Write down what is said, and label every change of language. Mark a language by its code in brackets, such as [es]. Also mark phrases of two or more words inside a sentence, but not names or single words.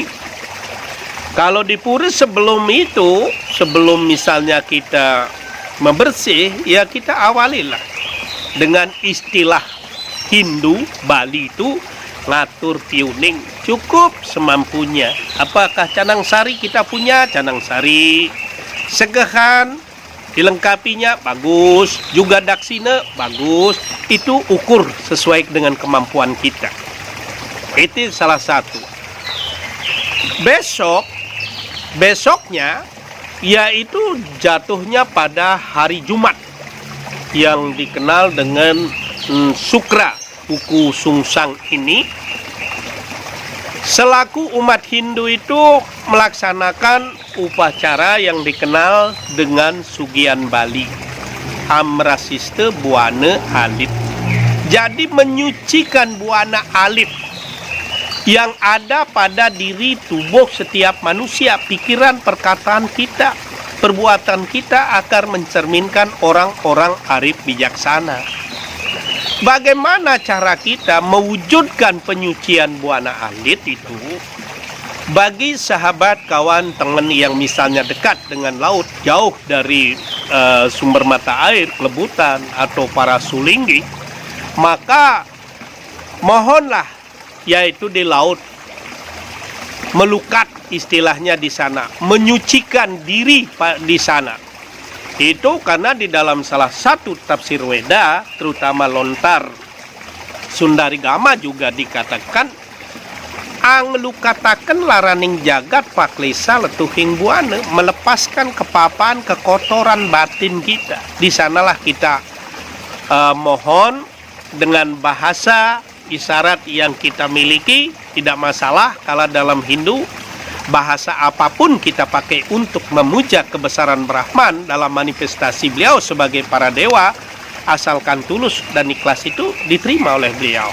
[id] Kalau di pura sebelum itu, sebelum misalnya kita membersih, ya kita awalilah dengan istilah Hindu Bali itu [ban] ngatur piuning, [id] cukup semampunya. Apakah canang sari kita punya? Canang sari. Segehan dilengkapinya bagus, juga daksina bagus. Itu ukur sesuai dengan kemampuan kita. Itu salah satu. Besoknya yaitu jatuhnya pada hari Jumat yang dikenal dengan Sukra Buku Sungsang ini. Selaku umat Hindu itu melaksanakan upacara yang dikenal dengan Sugian Bali, Amrasiste Buana Alit. Jadi menyucikan buana alit yang ada pada diri tubuh setiap manusia, pikiran, perkataan kita, perbuatan kita akan mencerminkan orang-orang arif bijaksana. Bagaimana cara kita mewujudkan penyucian buana alit itu? Bagi sahabat, kawan, teman yang misalnya dekat dengan laut, jauh dari sumber mata air, kelebutan, atau para sulinggi, maka mohonlah, yaitu di laut, melukat istilahnya di sana, menyucikan diri di sana. Itu karena di dalam salah satu tafsir Weda, terutama Lontar Sundarigama juga dikatakan, [kaw] ang lukataken laraning jagat paklesa letuhing buana, [id] melepaskan kepapaan kekotoran batin kita. Di sanalah kita mohon dengan bahasa isyarat yang kita miliki, tidak masalah kalau dalam Hindu bahasa apapun kita pakai untuk memuja kebesaran Brahman dalam manifestasi beliau sebagai para dewa, asalkan tulus dan ikhlas itu diterima oleh beliau.